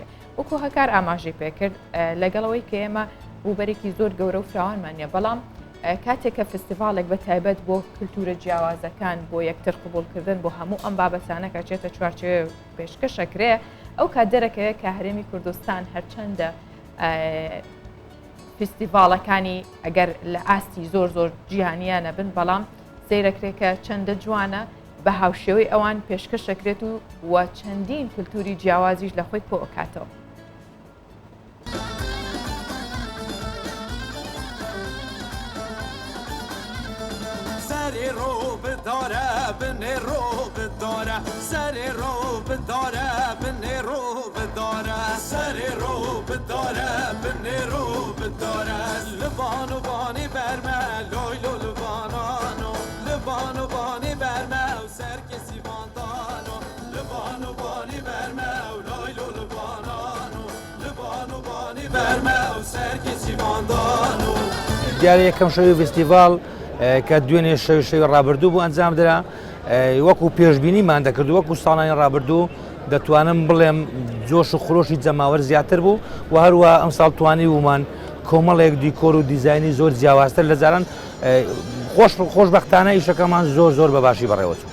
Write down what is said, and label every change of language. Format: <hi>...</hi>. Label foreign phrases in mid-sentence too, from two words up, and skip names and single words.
<ckb>وەکو هەکار ئاماژەی پێکرد لەگەڵەوەی کە ئێمە ڕووبەرێکی زۆر گەورە و فراوانمانە، بەڵام کاتێک کە فستیڤاڵێک بە تایبەت بۆ کللتورە جیاوازەکان بۆ یەکتر قبولکردن بۆ هەموو ئەم بابەتانەکە چێتە چوارچێوە پێشکەشەکرێ، ئەو کات دەرەکەوێت کە هەرێمی کوردستان هەرچەندە فستیڤاڵەکانی ئەگەر لە ئاستی زۆر جیهانیانە بن، بەڵام سیرەکرێکە چەندە جوانە بە هاوشێوەی ئەوان پێشکەشەکرێت و چەندین کللتوری جیاوازیش لە خۆی کۆ ئەکاتەوە.</ckb> <ku>سری رو بداره بنه رو بداره سری رو بداره بنه رو بداره سری رو بداره بنه رو بداره لبان و بانی برمه لایلو لبانانو لبان و بانی برمه و سر کسی باندانو لبان و بانی برمه و لایلو لبانانو لبان و بانی برمه و سر کسی باندانو</ku> <ckb>دیارە یەکەم شەوی فستیڤاڵ کە دوێنێ شەوی ڕابردوو بوو ئەنجام درا، وەکو پێشبینیمان دەکرد وەکو ساڵانی ڕابردوو دەتوانم بڵێم جۆش و خۆشی جەماوەر زیاتر بوو و هەروە ئەم ساڵ توانی بوومان کۆمەڵێک دیکۆر و دیزایانی زۆر جیاوازتر لە جاران خۆشبەختانە ئیشەکەمان زۆر بەباشی بەڕێوەچوو.</ckb>